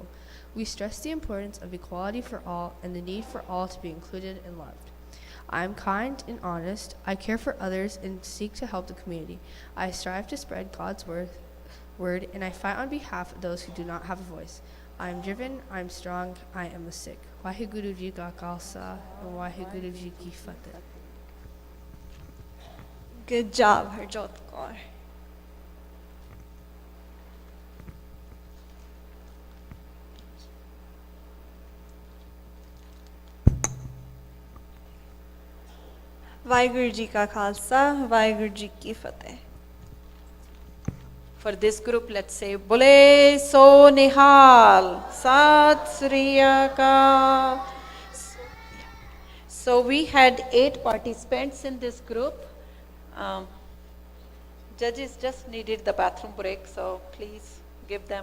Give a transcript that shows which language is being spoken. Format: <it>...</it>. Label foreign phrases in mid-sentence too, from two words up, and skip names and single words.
<en>We stress the importance of equality for all and the need for all to be included and loved. I am kind and honest. I care for others and seek to help the community. I strive to spread God's word, and I fight on behalf of those who do not have a voice. I am driven, I am strong, I am a Sikh.</en> <pa>ਵਾਹਿਗੁਰੂ ਜੀ ਕਾ ਖ਼ਾਲਸਾ and ਵਾਹਿਗੁਰੂ ਜੀ ਕੀ ਫ਼ਤਹਿ.</pa> <en>Good job, Harjot Kaur.</en> <pa>ਵਾਹਿਗੁਰੂ ਜੀ ਕਾ ਖ਼ਾਲਸਾ, ਵਾਹਿਗੁਰੂ ਜੀ ਕੀ ਫ਼ਤਹਿ.</pa> <en>For this group, let's say,</en> <pa>ਬੋਲੇ ਸੋ ਨਿਹਾਲ, ਸਤਿ ਸ੍ਰੀ ਅਕਾਲ.</pa> <en>So we had 8 participants in this group. Judges just needed the bathroom break, so please give them.</en>